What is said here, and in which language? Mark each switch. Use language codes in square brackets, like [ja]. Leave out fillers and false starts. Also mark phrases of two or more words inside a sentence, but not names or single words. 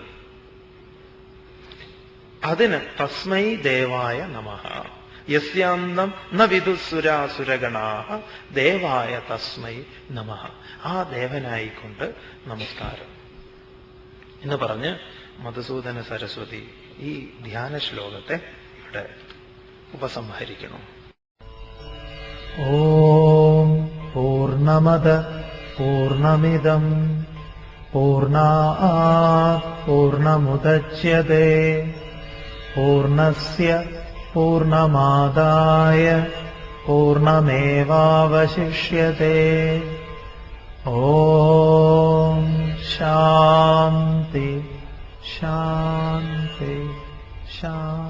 [ml] അതിന് [sa] തസ്മൈ ദേവായ നമഃ, യസ്യാന്തം ന വിദുഃസുരാസുരഗണാഃ ദേവായ തസ്മൈ നമഃ, [ml] ആ ദേവനായിക്കൊണ്ട് നമസ്കാരം എന്ന് പറഞ്ഞ് മധുസൂദന സരസ്വതി ഈ ധ്യാന ശ്ലോകത്തെ ഇവിടെ ഉപസംഹരിക്കണം. [sa] ഓം പൂർണ്ണമദ പൂർണ്ണമിദം പൂർണ്ണാത് പൂർണ്ണമുദച്യതേ പൂർണ്ണസ്യ പൂർണ്ണമാദായ പൂർണ്ണമേവാവശിഷ്യതേ. ഓം ശാന്തി ശാന്തി ശാന്തി.